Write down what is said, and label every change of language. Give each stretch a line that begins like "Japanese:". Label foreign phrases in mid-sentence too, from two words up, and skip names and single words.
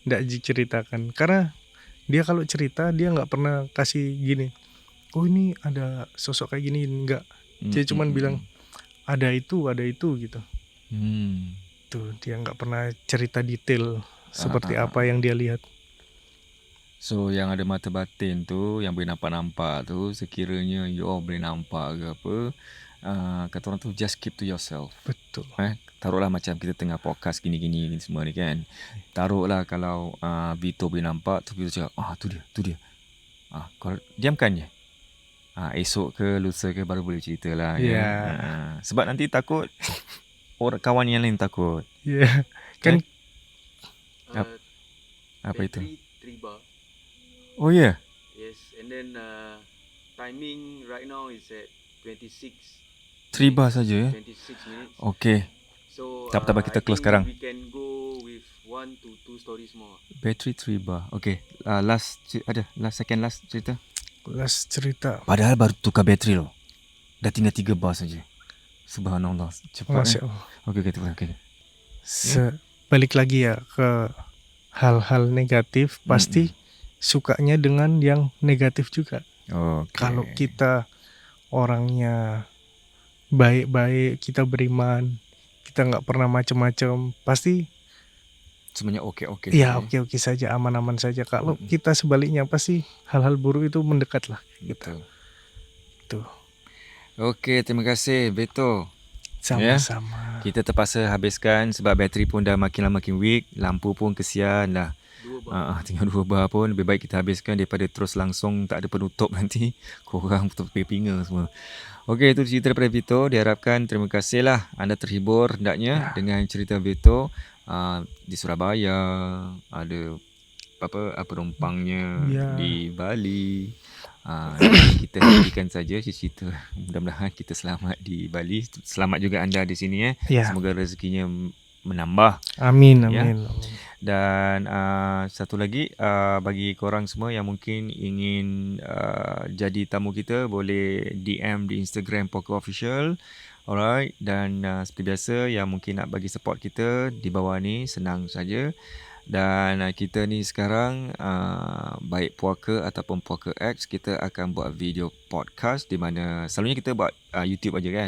Indonesian: Nggak diceritakan, karena dia kalau cerita dia nggak pernah kasih gini, oh ini ada sosok kayak gini, nggak. Dia cuman bilang ada itu gitu. Tuh dia nggak pernah cerita detail seperti apa yang dia lihat.
Malay: So yang ada mata batin tu, yang boleh nampak-nampak tu, sekiranya
English: you all
Malay: boleh nampak ke apa, kata orang tu
English: just keep to yourself.
Malay: Betul. Taruhlah macam kita tengah podcast gini semua ni kan. Taruhlah kalau Vito boleh nampak, tu Vito cakap, tu dia. Kau diamkan je. Esok ke lusa ke baru boleh cerita lah.
English: Yeah.
Malay: Sebab nanti takut orang kawan yang lain takut. Ya, kan apa itu? 3 bar. Oh ya.
English: Yes, and then timing right now is at 26.
Malay: 3 bar saja ya.
English: 26 minutes. Okay. So
Malay: Tak apa, kita
English: I close think
Malay: sekarang.
English: We can go with 1 to 2 stories more. Battery 3 bar. Okay. Last cerita.
Malay: Last cerita. Padahal baru tukar bateri loh. Dah tinggal 3 bar saja. Subhanallah. Cepat. Masya Allah. Okay.
Indonesian: Balik lagi ya ke hal-hal negatif, pasti sukanya dengan yang negatif juga. Okay. Kalau kita orangnya baik-baik, kita beriman, kita nggak pernah macam-macam, pasti semuanya oke. Ya oke saja, aman-aman saja. Kalau kita sebaliknya, pasti hal-hal buruk itu mendekat lah. Betul. Tuh. Okey, terima kasih Beto. Sama-sama.
Malay: Kita terpaksa habiskan sebab bateri pun dah makin lama makin weak, lampu pun kesian dah. 2 bar. Tinggal 2 bar pun lebih baik kita habiskan daripada terus langsung tak ada penutup nanti. Korang betul pinga semua. Okey, itu cerita daripada Vito. Diharapkan terima kasihlah anda terhibur hendaknya dengan cerita Vito.
Indonesian: Di Surabaya ada apa penumpangnya di Bali. Kita hentikan saja cerita. Mudah-mudahan kita selamat di Bali. Selamat juga anda di sini Semoga rezekinya menambah. Amin. Ya.
Malay: Dan satu lagi bagi korang semua yang mungkin ingin jadi tamu kita, boleh DM di Instagram Poker Official. Alright, dan seperti biasa yang mungkin nak bagi support kita di bawah ni, senang saja. Dan kita ni sekarang baik Puaka ataupun Puaka X, kita akan buat video podcast di mana selalunya kita buat YouTube aja kan.